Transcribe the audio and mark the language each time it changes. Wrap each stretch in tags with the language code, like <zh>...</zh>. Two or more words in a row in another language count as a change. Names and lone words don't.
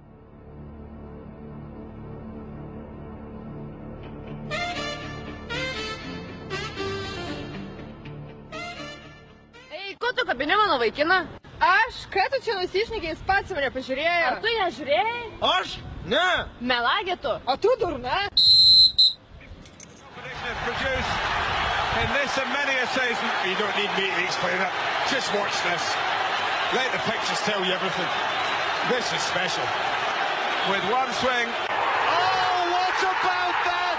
<lt>Ei, ko tu kabini mano vaikiną? Aš, ką tu čia nusišnekėjai, pats mane pažiūrėjo. Ar tu ją žiūrėjai? Aš? Ne! Melagė tu. O tu durna?</lt> <en>In this and many a season, you don't need me to explain it. Just watch this. Let the pictures tell you everything. This is special. With one swing. Oh, what about that?</en>